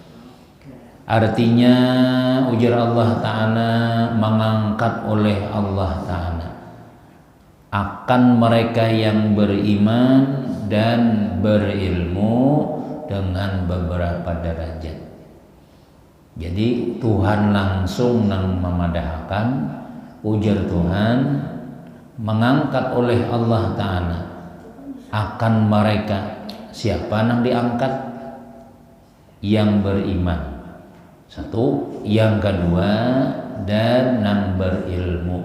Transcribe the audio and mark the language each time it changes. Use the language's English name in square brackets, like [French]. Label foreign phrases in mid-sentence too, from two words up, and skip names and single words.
[Indonesian] Artinya ujar Allah taala, mengangkat oleh Allah taala akan mereka yang beriman dan berilmu dengan beberapa derajat. [Banjar] Jadi Tuhan langsung nang memadahkan, ujar Tuhan mengangkat oleh Allah Ta'ala akan mereka. Siapa nang diangkat? Yang beriman, satu. Yang kedua, dan nang berilmu.